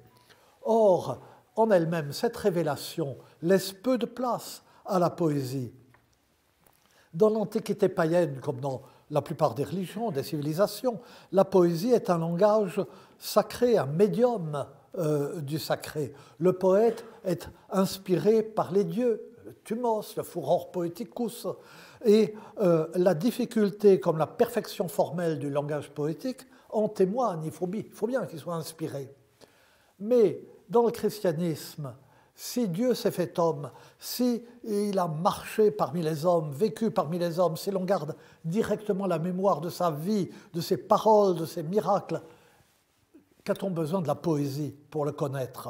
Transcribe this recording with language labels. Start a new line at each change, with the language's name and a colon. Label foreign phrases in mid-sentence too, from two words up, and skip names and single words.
French: Or, en elle-même, cette révélation laisse peu de place à la poésie. Dans l'Antiquité païenne, comme dans la plupart des religions, des civilisations, la poésie est un langage sacré, un médium du sacré. Le poète est inspiré par les dieux, le thumos, le
Latin: furor poeticus,
French: et la difficulté comme la perfection formelle du langage poétique en témoigne, il faut bien qu'il soit inspiré. Mais dans le christianisme, si Dieu s'est fait homme, si il a marché parmi les hommes, vécu parmi les hommes, si l'on garde directement la mémoire de sa vie, de ses paroles, de ses miracles, qu'a-t-on besoin de la poésie pour le connaître?